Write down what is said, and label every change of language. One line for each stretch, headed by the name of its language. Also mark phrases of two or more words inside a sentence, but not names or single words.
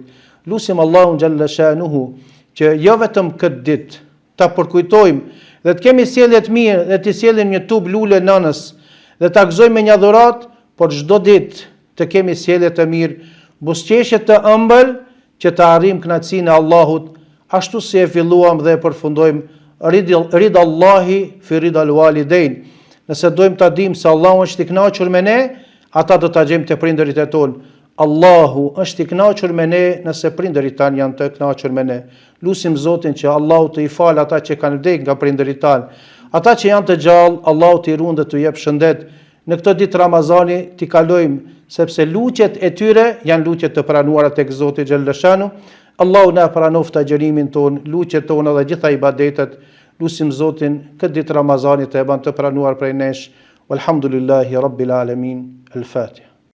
Albanian: Lusim Allahun
Arabic: جل شأنه
Albanian: që jo vetëm këtë ditë ta përkujtojmë dhe të kemi sjellje të mirë dhe të sjellim një tub lule nënës dhe ta gëzojmë me një dhuratë, por çdo ditë të kemi sjellje të mirë, buzëqeshje të ëmbël që të arrijmë kënaqësinë e Allahut, ashtu si e filluam dhe e përfundojmë
Arabic: رضا الله في رضا الوالدين.
Albanian: Nëse dojmë ta dimë se Allahu është i kënaqur me ne, ata do ta gjejmë te prindërit e tonë. Allahu është i kënaqur me ne nëse prindërit tanë janë të kënaqur me ne. Lutim Zotin që Allahu të i falë ata që kanë vdekur nga prindërit tanë. Ata që janë të gjallë, Allahu të i ruan dhe të jep shëndet. Në këtë ditë Ramazani t'i kalojmë, sepse lutjet e tyre janë lutjet të pranuara tek Zoti
Arabic: جل شأنه.
Albanian: Allahu na pranoft agjërimin ton, lutjet tona dhe gjitha ibadetet. Lutim Zotin këtë ditë Ramazanit të e bën të pranuar prej nesh.
Arabic: والحمد لله رب العالمين.
Albanian: El-Fatiha.